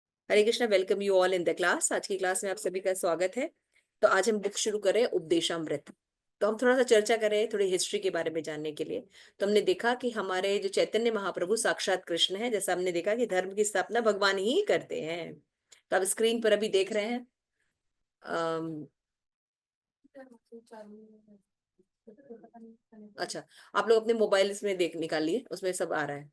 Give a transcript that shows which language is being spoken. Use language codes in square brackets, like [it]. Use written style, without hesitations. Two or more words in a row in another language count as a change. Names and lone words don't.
[hi] हरे कृष्णा, [en] Welcome you all in the class. [hi] आज की क्लास में आप सभी का स्वागत है। तो आज हम बुक शुरू करें उपदेशामृत। तो हम थोड़ा सा चर्चा करें थोड़ी हिस्ट्री के बारे में जानने के लिए। तो हमने देखा कि हमारे जो चैतन्य महाप्रभु साक्षात कृष्ण है, जैसा हमने देखा कि धर्म की स्थापना भगवान ही करते हैं। तो आप स्क्रीन पर अभी देख रहे हैं। अच्छा, आप लोग अपने मोबाइल में देख निकालिए, उसमें सब आ रहा है।